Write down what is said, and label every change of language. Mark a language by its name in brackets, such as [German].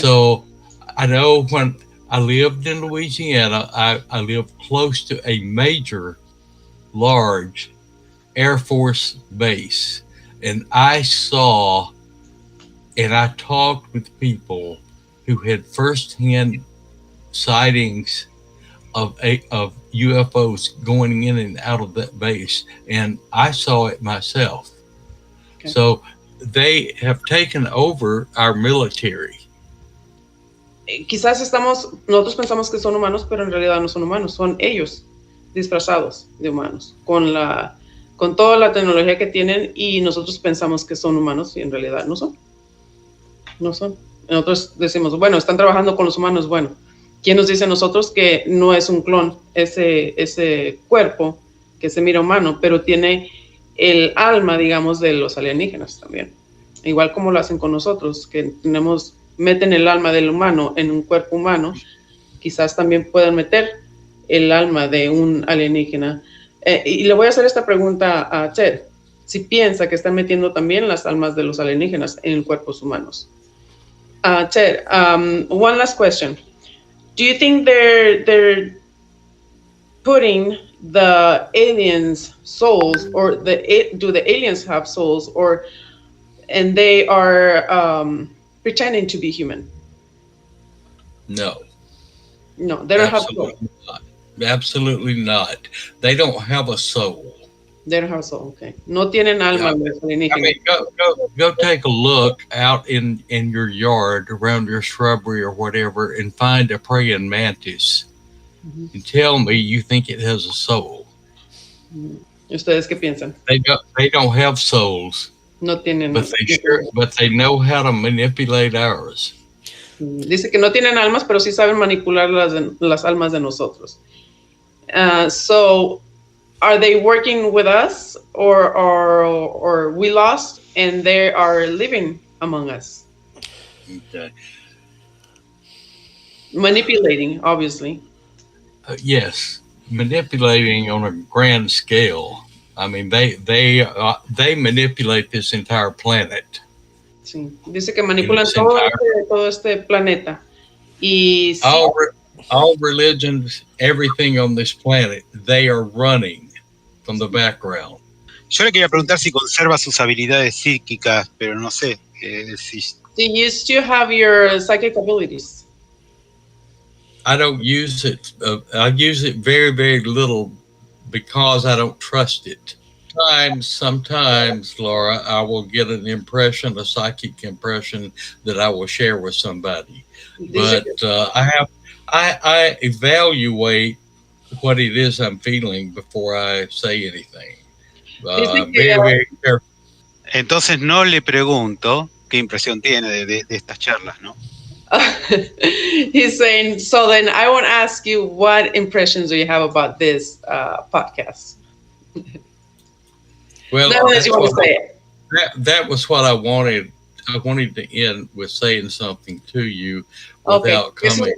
[English] So I know when I lived in Louisiana, I lived close to a major, large Air Force base, and I saw and I talked with people who had firsthand sightings of UFOs going in and out of that base, and I saw it myself. Okay. So they have taken over our military. [Spanish] Quizás nosotros pensamos que son humanos, pero en realidad no son humanos, son ellos disfrazados de humanos, con toda la tecnología que tienen, y nosotros pensamos que son humanos y en realidad no son. No son. Nosotros decimos, bueno, están trabajando con los humanos. Bueno, ¿quién nos dice a nosotros que no es un clon ese cuerpo que se mira humano, pero tiene el alma, digamos, de los alienígenas también? Igual como lo hacen con nosotros, que meten el alma del humano en un cuerpo humano, quizás también puedan meter el alma de un alienígena. Y le voy a hacer esta pregunta a Ted, si piensa que están metiendo también las almas de los alienígenas en cuerpos humanos. [English] Ted, one last question. Do you think they're putting the aliens' souls, or do the aliens have souls, and they are pretending to be human? No. No, they don't have soul. Not. Absolutely not. They don't have a soul. They don't have a soul, okay. [Spanish] No tienen alma. [English] Yeah. I mean, go take a look out in your yard, around your shrubbery or whatever, and find a praying mantis. Mm-hmm. And tell me you think it has a soul. [Spanish] ¿Ustedes qué piensan? [English] They don't have souls. [Spanish] No tienen. [English] But they know how to manipulate ours. [Spanish] Dice que no tienen almas, pero sí saben manipular las almas de nosotros. [English] So, are they working with us, or we lost and they are living among us? Okay. Manipulating, obviously. Yes, manipulating on a grand scale. I mean, they manipulate this entire planet. [Spanish] Sí, dice que manipulan todo este planeta. Y sí, [English] all religions, everything on this planet, they are running from the background. [Spanish] Yo le quería preguntar si conserva sus habilidades psíquicas, pero no sé si... [English] Do you still have your psychic abilities? I don't use it. I use it very, very little because I don't trust it. Sometimes, Laura, I will get an impression, a psychic impression that I will share with somebody. But I evaluate what it is I'm feeling before I say anything. Very, very careful. [Spanish] Entonces no le pregunto qué impresión tiene de estas charlas, ¿no? [English] He's saying, so then I won't ask you what impressions do you have about this podcast. Well, that was what I wanted. I wanted to end with saying something to you without coming.